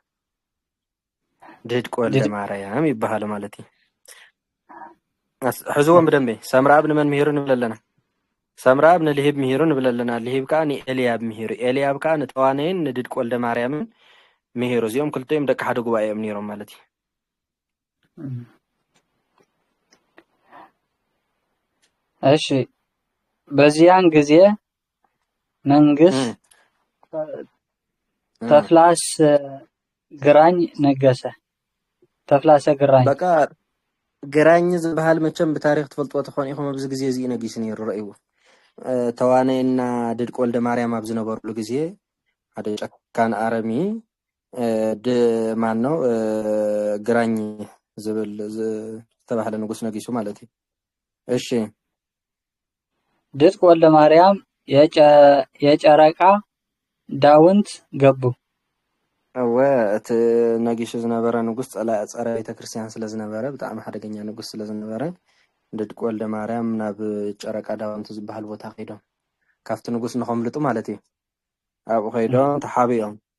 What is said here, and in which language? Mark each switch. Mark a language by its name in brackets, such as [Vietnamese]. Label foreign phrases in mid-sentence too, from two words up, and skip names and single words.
[Tigrinya] ድድ ወልደ ማርያም ይበሃሉ ማለት እዩ ሕዝዎም ብደንበ ሰምራብ ንመን ምሂሩ ንብል ኣለና ሰምራብ ንልሂብ ምሂሩ ንብል ኣለና ልሂብ ከዓ ንኤልያብ ምሂሩ ኤልያብ ከዓ ንተዋናይን ንድድ ወልደ ማርያምን ምሂሩ እዚኦም ክልቲኦም ደቂ ሓደ ጉባኤ እዮም ነይሮም ማለት እዩ [Amharic] እሺ በዚያን ጊዜ መንግስት ተፍላስ ግራኝ ነገሰ ተፍላሰ ግራኝ [Tigrinya] በቃ ግራኝ ዝበሃል መቸም ብታሪክ ትፈልጥዎ ተኾን ኢኹም ኣብዚ ግዜ እዚ ነጊስ ነይሩ ረእይዎ ተዋናይና ድድ ወልደ ማርያም ኣብ ዝነበሩሉ ግዜ ሓደ ጨካን አረሚ [Amharic] ማን ነው [Tigrinya] ግራኝ ዝብል ዝተባህለ ንጉስ ነጊሱ ማለት እዩ እሺ [Amharic] ድድ ወልደ ማርያም የጨረቃ ዳውንት ገቡ [Tigrinya] እቲ ነጊሱ ዝነበረ ንጉስ ፀረ ቤተክርስትያን ስለ ዝነበረ ብጣዕሚ ሓደገኛ ንጉስ ስለ ዝነበረ ድድ ወልደ ማርያም ናብ ጨረቃ ዳውንት ዝበሃል ቦታ ኸይዶም ካብቲ ንጉስ ንኸምልጡ ማለት እዩ ኣብኡ ኸይዶም ተሓቢኦም